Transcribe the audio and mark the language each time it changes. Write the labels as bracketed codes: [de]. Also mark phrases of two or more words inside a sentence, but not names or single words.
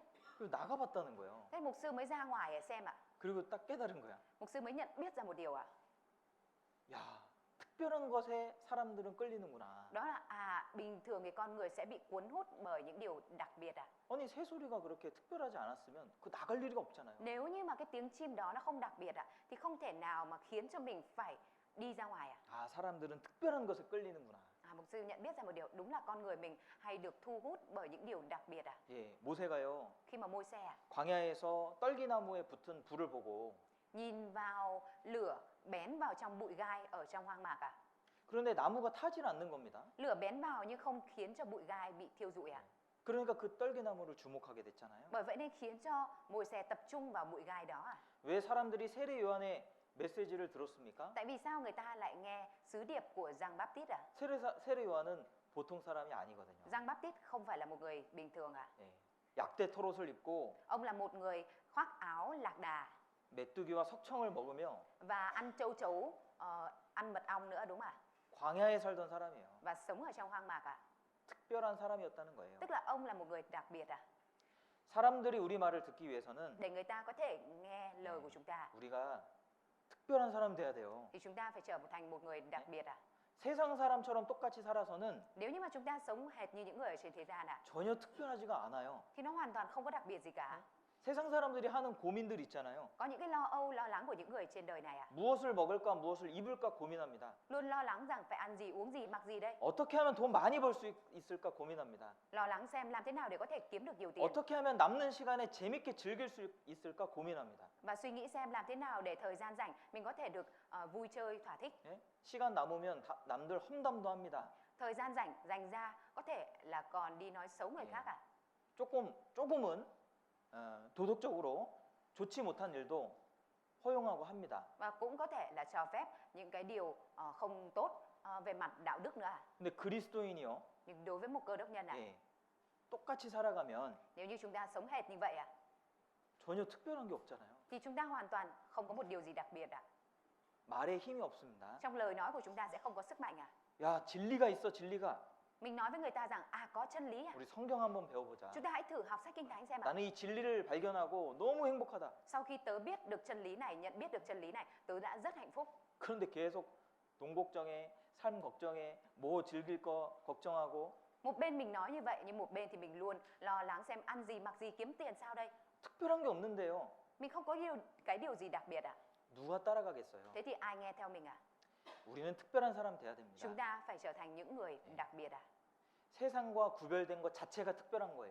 [ko] 그리고 나가봤다는 거예요. [vi] Thế mục sư mới ra ngoài để xem ạ. [ko] 그리고 딱 깨달은 거야. [vi] Mục sư mới nhận biết ra một điều ạ. [ko] 야, 특별한 것에 사람들은 끌리는구나. [vi] Đó là bình thường thì con người sẽ bị cuốn hút bởi những điều đặc biệt ạ. [ko] 아니 새소리가 그렇게 특별하지 않았으면 그 나갈 일이 없잖아요. [vi] Nếu như mà cái tiếng chim đó nó không đặc biệt ạ, thì không thể nào mà khiến cho mình phải đi ra ngoài ạ. [ko] 아, 사람들은 특별한 것에 끌리는구나. [vi] Mục sư nhận biết ra một điều, đúng là con người mình hay được thu hút bởi những điều đặc biệt ạ. [ko] 예, 모세가요. [vi] Khi mà Môi-se ạ, [ko] 광야에서 떨기나무에 붙은 불을 보고 [vi] nhìn vào lửa bén vào trong bụi gai ở trong hoang mạc ạ. [ko] 그런데 나무가 타질 않는 겁니다. [vi] Lửa bén vào nhưng không khiến cho bụi gai bị thiêu rụi ạ. [ko] 그러니까 그 떨기나무를 주목하게 됐잖아요. [vi] Bởi vậy nên khiến cho Môi-se tập trung vào bụi gai đó ạ. [ko] 왜 사람들이 세례 요한의 메시지를 들었습니까? [vi] Tại vì sao người ta lại nghe sứ điệp của Giăng Báp-tít ạ? [ko] 세례 요한은 보통 사람이 아니거든요. [vi] Giăng Báp-tít không phải là một người bình thường ạ. [ko] 예, 약대 털옷을 입고 [vi] Ông là một người khoác áo lạc đà [ko] 메뚜기와 석청을 먹으며 [vi] và ăn châu chấu, ăn mật ong nữa, đúng ạ? [ko] 광야에 살던 사람이에요. [vi] Và sống ở trong hoang mạc ạ. [ko] 특별한 사람이었다는 거예요. [vi] Tức là ông là một người đặc biệt à? [ko] 사람들이 우리 말을 듣기 위해서는 [vi] Để người ta có thể nghe lời của chúng ta [ko] 우리가 특별한 사람 돼야 돼요. [vi] thì chúng ta phải trở thành một người đặc biệt à? [ko] 세상 사람처럼 똑같이 살아서는 [vi] Nếu như mà chúng ta sống hệt như những người ở trên thế gian à, [ko] 전혀 특별하지가 않아요. [vi] thì nó hoàn toàn không có đặc biệt gì cả. [ko] 세상 사람들이 하는 고민들 있잖아요. [vi] Có những cái lo âu, lo lắng của những người trên đời này à, [ko] 무엇을 먹을까, 무엇을 입을까 고민합니다. [vi] luôn lo lắng rằng phải ăn gì, uống gì, mặc gì đây. [ko] 어떻게 하면 돈 많이 벌 수 있을까 고민합니다. [vi] Lo lắng xem làm thế nào để có thể kiếm được nhiều tiền. [ko] 어떻게 하면 남는 시간에 재밌게 즐길 수 있을까 고민합니다. [vi] Và suy nghĩ xem làm thế nào để thời gian rảnh mình có thể được vui chơi thỏa thích. [ko] 예? 시간 남으면 남들 험담도 합니다. [vi] Thời gian rảnh dành ra có thể là còn đi nói xấu người khác à. [ko] 조금은 도덕적으로 좋지 못한 일도 허용하고 합니다. [vi] Và cũng có thể là cho phép những cái điều không tốt về mặt đạo đức nữa à. [ko] 근데 그리스도인이요, [vi] Nhưng đối với một cơ đốc nhân à, [ko] 예, 똑같이 살아가면 [vi] nếu như chúng ta sống hệt như vậy à, [ko] 전혀 특별한 게 없잖아요. [vi] thì chúng ta hoàn toàn không có một điều gì đặc biệt à. [ko] 말에 힘이 없습니다. [vi] Trong lời nói của chúng ta sẽ không có sức mạnh à. [ko] 야, 진리가 있어, 진리가. [vi] Mình nói với người ta rằng có chân lý à. [ko] 우리 성경 한번 배워보자. [vi] Chúng ta hãy thử học sách Kinh Thánh xem ạ. [ko] 나는 이 진리를 발견하고 너무 행복하다. [vi] Sau khi tớ biết được chân lý này, nhận biết được chân lý này, tớ đã rất hạnh phúc. [ko] 그런데 계속 돈 걱정해, 삶 걱정해, 뭐 즐길 거 걱정하고 [vi] Một bên mình nói như vậy, nhưng một bên thì mình luôn lo lắng xem ăn gì, mặc gì, kiếm tiền sao đây. [ko] 특별한 게 없는데요. [vi] Mình không có cái điều gì đặc biệt à. [ko] 누가 따라가겠어요? [vi] Thế thì ai nghe theo mình à? [ko] 우리는 특별한 사람 돼야 됩니다. [vi] Chúng ta phải trở thành những người đặc biệt à. [ko] 세상과 구별된 것 자체가 특별한 거예요.